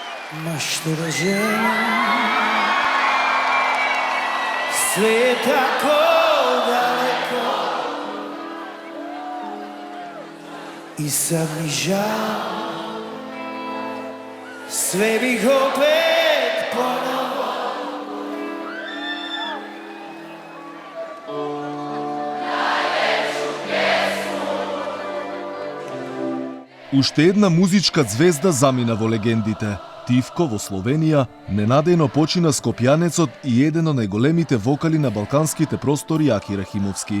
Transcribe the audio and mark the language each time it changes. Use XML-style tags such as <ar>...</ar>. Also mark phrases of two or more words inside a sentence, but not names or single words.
<sr>Ma što da želim, sve je tako daleko i sad mi žao, sve bih opet ponovo.</sr> <mk>Уште една музичка звезда замина во легендите. Тивко во Словенија ненадејно почина скопјанецот и еден од најголемите вокали на балканските простори Аки Рахимовски.</mk>